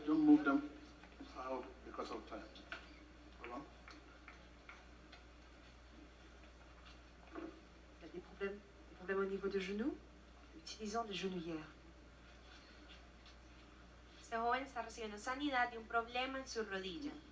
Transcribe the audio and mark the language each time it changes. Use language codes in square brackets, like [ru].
[en] Don't move them out because of time. Hold on. [fr] Tu as des problèmes au niveau de genoux, utilisant des genouillères. [es] Este joven está recibiendo sanidad de un problema en su rodilla.